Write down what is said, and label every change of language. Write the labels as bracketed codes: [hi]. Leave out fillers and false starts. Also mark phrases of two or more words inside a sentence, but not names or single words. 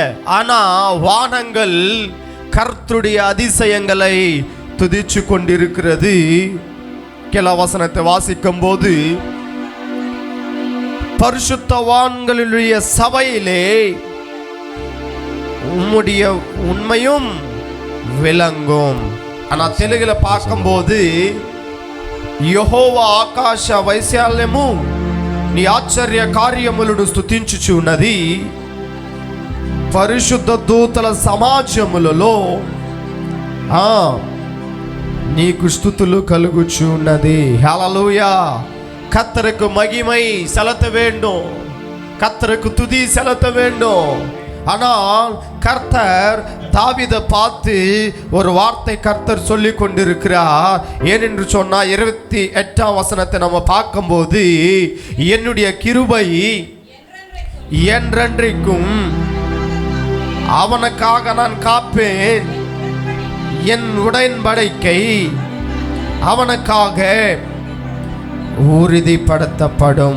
[ta] ஆனா வானங்கள் கர்த்தருடைய அதிசயங்களை துதிச்சு கொண்டிருக்கிறது. கிள வசனத்தை வாசிக்கும் போது, பரிசுத்தவான்களுடைய சபையிலே உம்முடைய உண்மையும் விளங்கும். ஆனா தெலுங்குல பார்க்கும்போது, [te] యెహోవా ఆకాశ వైశాల్యము నీ ఆశ్చర్య కార్యములను స్తుతించుచున్నది, పరిశుద్ధ దూతల సమాజములలో నీకు స్తుతులు కలుగుచున్నది. హల్లెలూయా. [ta] கர்த்தருக்கு மகிமை செலுத்த வேண்டும், கர்த்தருக்கு துதி செலுத்த வேண்டும். ஆனால் கர்த்தர் தாவீதை பார்த்து ஒரு வார்த்தை கர்த்தர் சொல்லி கொண்டிருக்கிறார். ஏனென்று சொன்னா 28ஆம் வசனத்தை நம்ம பார்க்கும்போது, என்னுடைய கிருபை என்றென்றைக்கும் அவனுக்காக நான் காப்பேன், என் உடன்படிக்கை அவனுக்காக உறுதிப்படுத்தப்படும்.